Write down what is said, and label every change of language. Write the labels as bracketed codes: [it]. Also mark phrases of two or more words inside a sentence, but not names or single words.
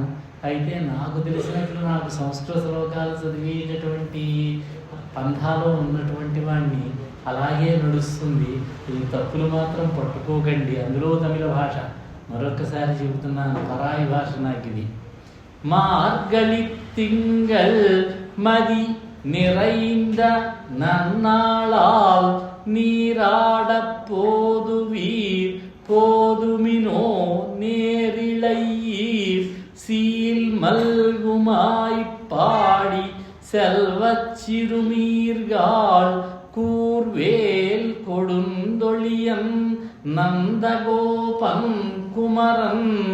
[te] అయితే నాకు తెలిసినట్లు నాకు సంస్కృత శ్లోకాలు చదివేటటువంటి పంథాలో ఉన్నటువంటి వాడిని అలాగే నడుస్తుంది. ఈ తప్పులు మాత్రం పట్టుకోకండి. అందులో తమిళ భాష మరొకసారి చెబుతున్నాను, పరాయి భాష నాకు ఇది. [ta] மார்கழி திங்கள் மதி நிறைந்த நன்னாளால் நீராட போதுவீர் போதுமினோ நேரிழையீர் சீல் மல்குமாய்ப்பாடி செல்வச் சிறுமீர்காள் கூர்வேல் கொடுந்தொழியன் நந்தகோபன் குமரன்